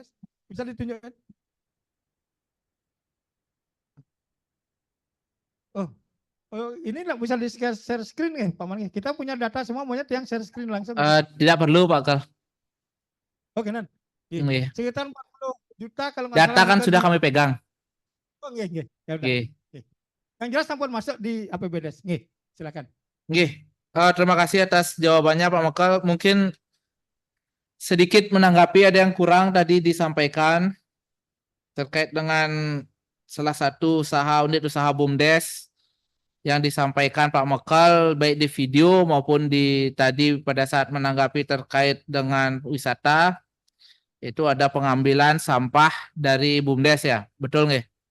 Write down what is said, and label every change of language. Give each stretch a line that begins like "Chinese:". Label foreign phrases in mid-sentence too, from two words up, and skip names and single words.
Indonesian: Bisa ditunjukkan? Oh. Ini nggak bisa di share screen ya, Pak Man? Kita punya data semua, maunya yang share screen langsung. Tidak perlu Pak Okal. Oke, Nan. Nggih. Sekitar 40 juta kalau nggak Data salah. kan Nika sudah di- kami pegang. Oh, nggih, nggih. Ya udah. Nggih. Nggih. Yang jelas sampun masuk di APBDes. Nggih, silakan. Nggih. Terima kasih atas jawabannya Pak Mokal. Mungkin sedikit menanggapi ada yang kurang tadi disampaikan terkait dengan salah satu unit usaha BUMDes yang disampaikan Pak Mokal baik di video maupun di tadi pada saat menanggapi terkait dengan wisata, itu ada pengambilan sampah dari BUMDes ya, betul nggih?